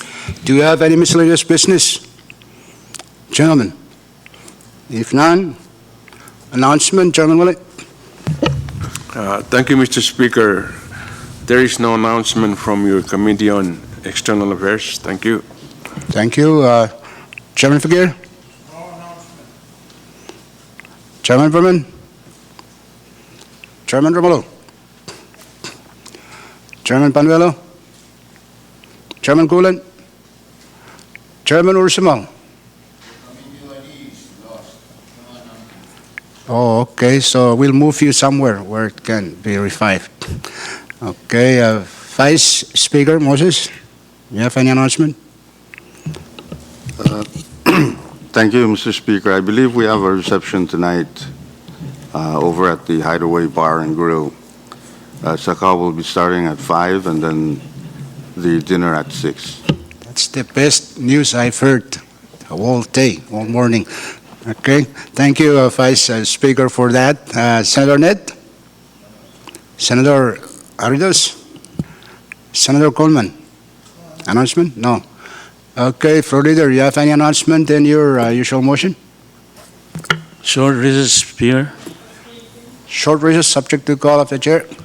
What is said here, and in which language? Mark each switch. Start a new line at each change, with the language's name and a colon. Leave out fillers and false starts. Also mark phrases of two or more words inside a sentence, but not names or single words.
English: Do you have any miscellaneous business? Gentlemen. If none, announcement, Chairman Willett. Thank you, Mr. Speaker. There is no announcement from your Committee on External Affairs. Thank you. Thank you. Chairman Figueroa? Chairman Berman? Chairman Romulo? Chairman Panuelo? Chairman Gulen? Chairman Ursimal? Oh, okay, so we'll move you somewhere where it can be revived. Okay, Vice Speaker Moses, you have any announcement? Thank you, Mr. Speaker. I believe we have a reception tonight over at the Hideaway Bar and Grill. Sakal will be starting at 5 and then the dinner at 6. That's the best news I've heard all day, all morning. Okay, thank you, Vice Speaker, for that. Senator Ned? Senator Aridos? Senator Coleman? Announcement? No. Okay, Floor Leader, you have any announcement in your usual motion? Short recess, Speaker. Short recess, subject to call of the chair.